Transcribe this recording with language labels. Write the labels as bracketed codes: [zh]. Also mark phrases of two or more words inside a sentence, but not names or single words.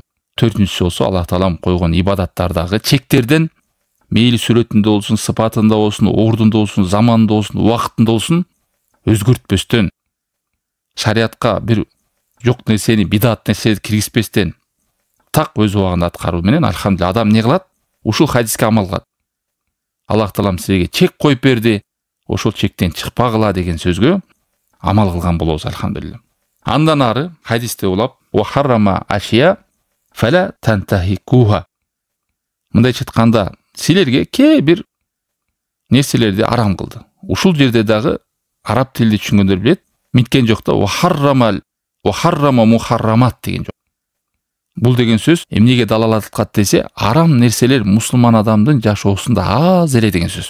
[ky] Төртүнчүсү болсо Аллах Таалам койгон ибадаттардагы чектерден мейли сүрөтүндө болсун, сыпатында болсун, ордунда болсун, заманында болсун, убакытында болсун өзгөртпөстөн, шариатка бир жок нерсени, бидат нерсени киргизбестен так өз убагында аткаруу менен алхамдулилlah адам не кылат? Ушул хадиске амал кылат. Аллах Таалам силерге чек коюп берди, ошол чектен чыкпагыла деген сөзгө амал кылган болобуз алхамдулилlah. Андан ары хадисте улап [ar] وحرم أشياء فلا تنتهكوها. [ky] Мындайча айтканда, силерге ке бир нерселерди арам кылды. Ушул жерде дагы араб тилди түшүнгөндөр билет, миткен жок да [ar] وحرم محرمات [ky] деген жок. Бул деген сөз эмнеге далалат кылат десе, арам нерселер мусулман адамдын жашоосунда аз эле деген сөз.